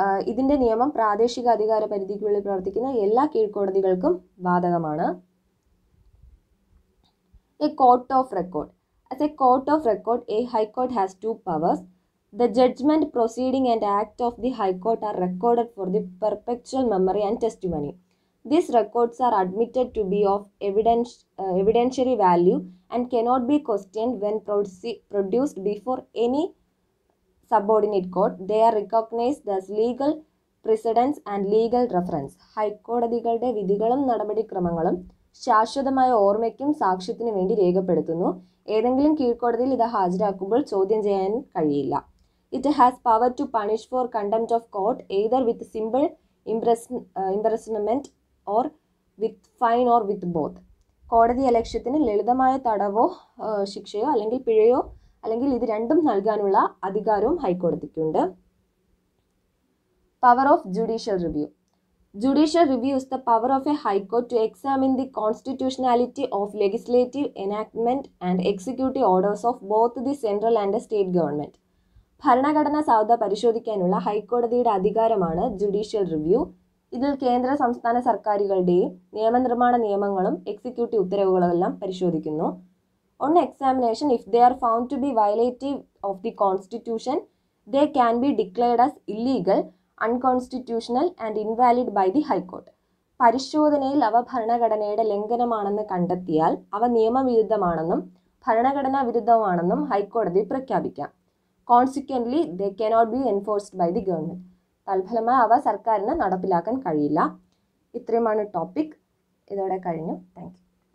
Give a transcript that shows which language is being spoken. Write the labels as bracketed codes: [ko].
[ml] ഇതിൻ്റെ നിയമം പ്രാദേശിക അധികാര പരിധിക്കുള്ളിൽ പ്രവർത്തിക്കുന്ന എല്ലാ കീഴ്ക്കോടതികൾക്കും ബാധകമാണ്. [en] A court of record. As a court of record, a high court has two powers. The judgment, proceeding and act of the high court are recorded for the perpetual memory and testimony. These records are admitted to be of evidentiary value and cannot be questioned when produced before any subordinate court. They are recognized as legal precedents and legal reference. [ml] ഹൈക്കോടതികളുടെ വിധികളും നടപടിക്രമങ്ങളും ശാശ്വതമായ ഓർമ്മയ്ക്കും സാക്ഷ്യത്തിനു വേണ്ടി രേഖപ്പെടുത്തുന്നു. ഏതെങ്കിലും കീഴ്ക്കോടതിയിൽ ഇത് ഹാജരാക്കുമ്പോൾ ചോദ്യം ചെയ്യാൻ കഴിയില്ല. [en] It has power to punish for contempt of court either with simple imprisonment or with fine or with both. [ml] കോടതി അലക്ഷ്യത്തിന് ലളിതമായ തടവോ ശിക്ഷയോ അല്ലെങ്കിൽ പിഴയോ അല്ലെങ്കിൽ ഇത് രണ്ടും നൽകാനുള്ള അധികാരവും ഹൈക്കോടതിക്കുണ്ട്. [en] Power of judicial review. Judicial review is the power of a High Court to examine the constitutionality of legislative enactment and executive orders of both the central and the state government. [ml] ഭരണഘടനാ സാധുത പരിശോധിക്കാനുള്ള ഹൈക്കോടതിയുടെ അധികാരമാണ് judicial review. ഇതിൽ കേന്ദ്ര സംസ്ഥാന സർക്കാരുകളുടെയും നിയമനിർമ്മാണ നിയമങ്ങളും എക്സിക്യൂട്ടീവ് ഉത്തരവുകളും എല്ലാം പരിശോധിക്കുന്നു. [en] On examination, if they are found to be violative of the constitution, they can be declared as illegal, unconstitutional and invalid by the High Court. [ml] പരിശോധനയിൽ അവ ഭരണഘടനയുടെ ലംഘനമാണെന്ന് കണ്ടെത്തിയാൽ അവ നിയമവിരുദ്ധമാണെന്നും ഭരണഘടനാ വിരുദ്ധമാണെന്നും ഹൈക്കോടതി പ്രഖ്യാപിക്കാം. [en] Consequently, they cannot be enforced by the government. [ml] തൽഫലമായി അവ സർക്കാരിന് നടപ്പിലാക്കാൻ കഴിയില്ല. ഇത്രയുമാണ് ടോപ്പിക്. ഇതോടെ കഴിഞ്ഞു. [en] Thank you.